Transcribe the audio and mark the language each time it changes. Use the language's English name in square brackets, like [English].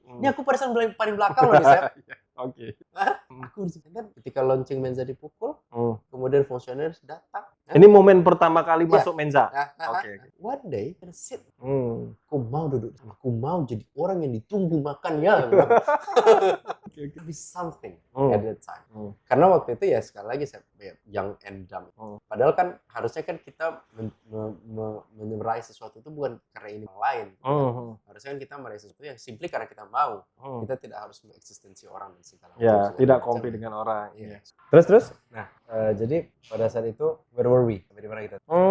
[Indonesian] Ini aku pada paling belakang loh nih, Seth. Oke. Aku kan ketika lonceng Menza dipukul, kemudian fungsioner datang. Ini momen pertama kali masuk Menza. Oke. [English] One day, [Indonesian] kita sit. Aku mau duduk. Aku mau jadi orang yang ditunggu makannya. [English] It be something at that time. [Indonesian] Karena waktu itu ya sekali lagi saya [English] young and dumb. [Indonesian] Padahal kan harusnya kan kita meraih sesuatu itu bukan karena ini yang lain. Harusnya kan kita meraih sesuatu yang simply karena kita mau. Kita tidak harus mengeksistensi orang dan segala macam. Ya, tidak compete dengan orang. Iya. Terus? Nah, jadi pada saat itu [English] where were we? [Indonesian] Sampai di mana kita?